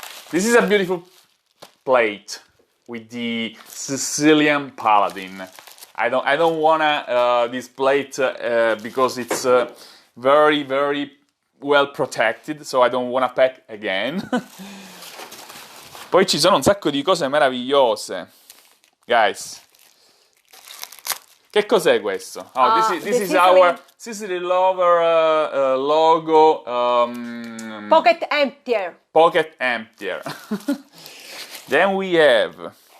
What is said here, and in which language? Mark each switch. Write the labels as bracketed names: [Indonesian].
[English] This is a beautiful plate with the Sicilian paladin. I don't wanna display it because it's very well protected, so I don't wanna pack again. [Italian] Poi ci sono un sacco di cose meravigliose, guys. Che cos'è questo? [English] Oh, this is our Sicily Lover logo. Pocket emptier. Pocket emptier. Then we have.